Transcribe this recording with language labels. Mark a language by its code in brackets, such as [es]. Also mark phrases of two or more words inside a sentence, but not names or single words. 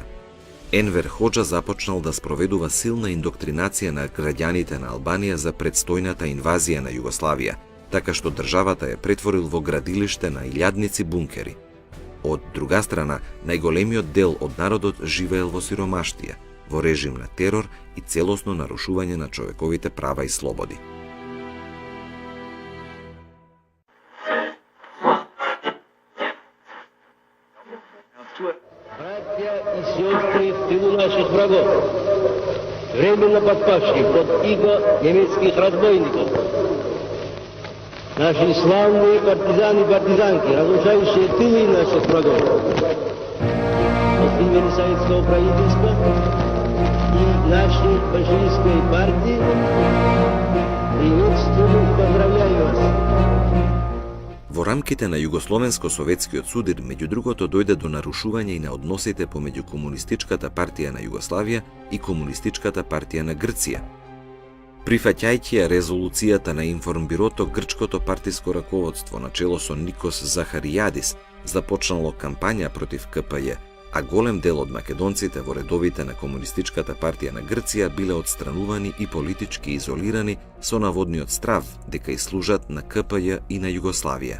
[mk] Енвер Хоџа започнал да спроведува силна индоктринација на граѓаните на Албанија за предстојната инвазија на Југославија, така што државата ја претворил во градилиште на илјадници бункери. Од друга страна, најголемиот дел од народот живеел во сиромаштија, во режим на терор и целосно нарушување на човековите права и слободи. [ru] Братья и сестры в тылу наших врагов, временно подпавших под иго немецких разбойников, наши славные партизаны и партизанки, разрушающие тылы наших врагов, от имени советского правительства и нашей большевистской партии приветствую и поздравляю вас. [mk] Во рамките на Југословенско-советскиот судир, меѓу другото, дојде до нарушување и на односите помеѓу Комунистичката партија на Југославија и Комунистичката партија на Грција. Прифаќајќи ја резолуцијата на Информбирото, грчкото партиско раководство на чело со Никос Захаријадис започнало кампања против КПЈ, а голем дел од македонците во редовите на Комунистичката партија на Грција биле отстранувани и политички изолирани со наводниот страв дека и служат на КПЈ и на Југославија.